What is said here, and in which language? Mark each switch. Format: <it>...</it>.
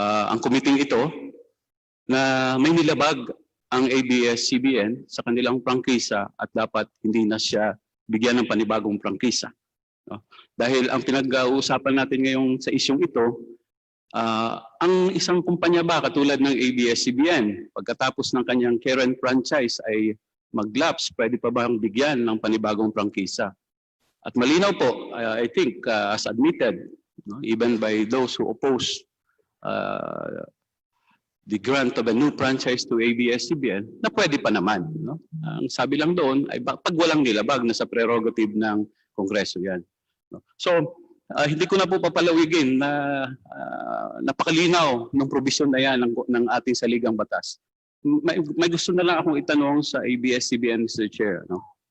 <tl>Ang committee ito na may nilabag ang ABS-CBN sa kanilang prangkisa at dapat hindi na siya bigyan ng panibagong prangkisa. No? Dahil ang pinag-uusapan natin ngayon sa isyong ito, ang isang kumpanya ba katulad ng ABS-CBN, pagkatapos ng kanyang current franchise ay mag-lapse, pwede pa bang bigyan ng panibagong prangkisa? At malinaw po,</tl> <en>I think, as admitted, no, even by those who oppose the grant of a new franchise to ABS-CBN,</en> <tl>na pwede pa naman. No? Ang sabi lang doon ay pag walang nilabag na sa prerogative ng Kongreso yan. No? So, hindi ko na po papalawigin na napakalinaw ng provision na yan ng ating saligang batas. May gusto na lang akong itanong sa ABS-CBN, Mr. Chair. No?</tl>